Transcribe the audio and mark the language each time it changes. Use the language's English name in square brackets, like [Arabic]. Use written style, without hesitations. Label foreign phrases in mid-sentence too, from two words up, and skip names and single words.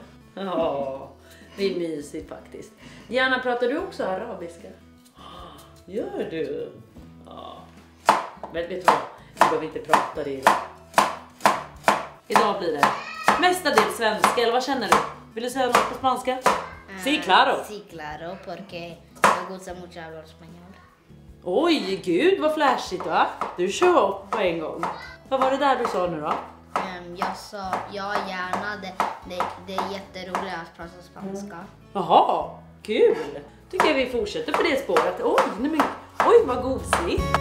[Swedish] Ja. Det är mysigt faktiskt. Diana, pratar du också arabiska? Gör du? Ja. Vet du vad? Vi behöver inte prata det idag. Idag blir det mestadels svenska, eller vad känner du? Vill du säga något på spanska? [Spanish] Sí, claro. Sí, claro, porque me gusta mucho hablar español. [Swedish] Oj, gud vad flashigt va? Du kör upp på en gång. Vad var det där du sa nu då? Jag sa, ja gärna, det är jätteroligt att prata spanska. Jaha, kul. Tycker jag vi fortsätter på det spåret. Oj, vad gosigt.